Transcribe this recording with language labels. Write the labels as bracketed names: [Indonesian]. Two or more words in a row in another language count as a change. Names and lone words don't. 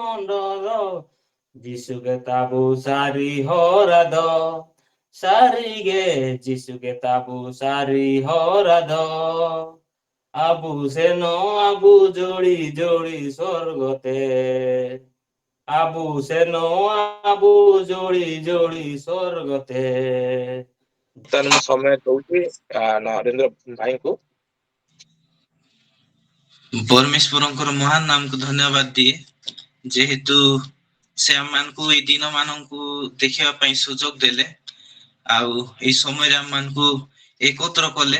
[Santali] ডদ, যিশুকে তাবু সারি হরাদ, সারি গে যিশুকে তাবু সারি হরাদ, আবু সেন আবু জোড়ি জোড়ি স্বর্গতে, আবু সেন আবু জোড়ি জোড়ি স্বর্গতে। [Odia] ତାହେଲେ ମୁଁ ସମୟ ଦଉଛି ନରେନ୍ଦ୍ର ଭାଇଙ୍କୁ। ପରମେଶ୍ୱରଙ୍କର ମହାନ ନାମକୁ ଧନ୍ୟବାଦ ଦିଏ, ଯେହେତୁ ସେ ଆମମାନଙ୍କୁ ଏଇ ଦିନ ମାନଙ୍କୁ ଦେଖିବା ପାଇଁ ସୁଯୋଗ ଦେଲେ ଆଉ ଏଇ ସମୟରେ ଆମମାନଙ୍କୁ ଏକତ୍ର କଲେ।